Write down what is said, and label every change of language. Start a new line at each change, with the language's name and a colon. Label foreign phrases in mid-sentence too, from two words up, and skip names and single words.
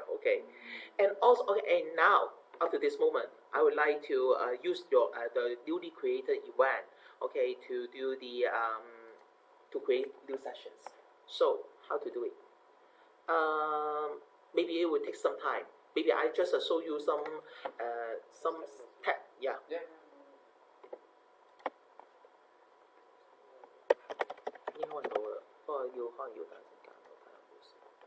English: Okay, and also okay, and now up to this moment, I would like to use your the newly created event, okay, to do the to create new sessions. So how to do it? Maybe it will take some time. Maybe I just show you some yeah. Yeah.
Cantonese: 已經開到啦，不過可能要等陣間，我睇下冇事。